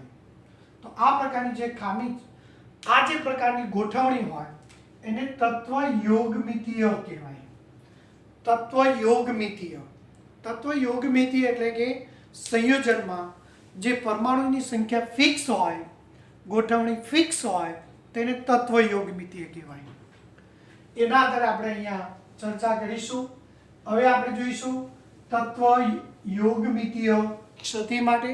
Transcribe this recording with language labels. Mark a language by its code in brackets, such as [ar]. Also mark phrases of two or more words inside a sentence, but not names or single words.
[gu] તો આ પ્રકારની જે ખામી આ જે પ્રકારની ગોઠવણી હોય એને તત્વ યોગમિતીય કહેવાય। તત્વ યોગમિતીય, તત્વ યોગમિતીય એટલે કે સંયોજનમાં જે પરમાણુની સંખ્યા ફિક્સ હોય, ગોઠવણી ફિક્સ હોય તેને તત્વ યોગમિતીય કહેવાય। એના આધારે આપણે અહીંયા ચર્ચા કરીશું। હવે આપણે જોઈશું તત્વ યોગમિતીય ક્ષતિ માટે।